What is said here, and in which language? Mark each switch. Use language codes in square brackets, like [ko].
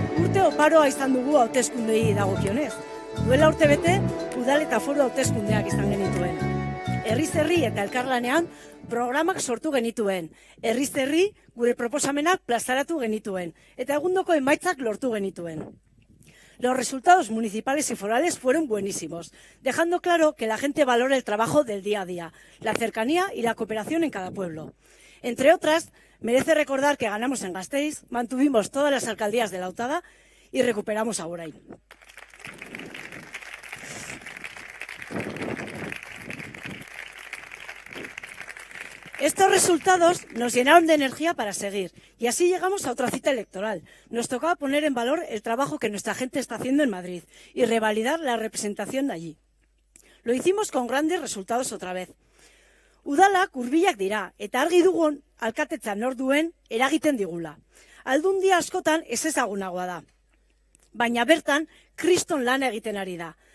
[eu] Urte oparoa izan dugu hauteskundei dagokionez. Duela urte bete, udal eta foru hauteskundeak izan genituen. Herriz herri eta elkarlanean programak sortu genituen. Herriz herri gure proposamenak plazaratu genituen, eta egundoko emaitzak lortu genituen. [es] Los resultados municipales y forales fueron buenísimos, dejando claro que la gente valora el trabajo del día a día, la cercanía y la cooperación en cada pueblo. Entre otras, merece recordar que ganamos en Gasteiz, mantuvimos todas las alcaldías de la Autada y recuperamos a Orain. Estos resultados nos llenaron de energía para seguir y así llegamos a otra cita electoral. Nos tocaba poner en valor el trabajo que nuestra gente está haciendo en Madrid y revalidar la representación de allí. Lo hicimos con grandes resultados otra vez. [eu] Udalak hurbilak dira eta argi dugun alkatetza nor duen eragiten digula. Aldundia askotan ezezagunagoa da. Baina bertan kriston lana egiten ari da.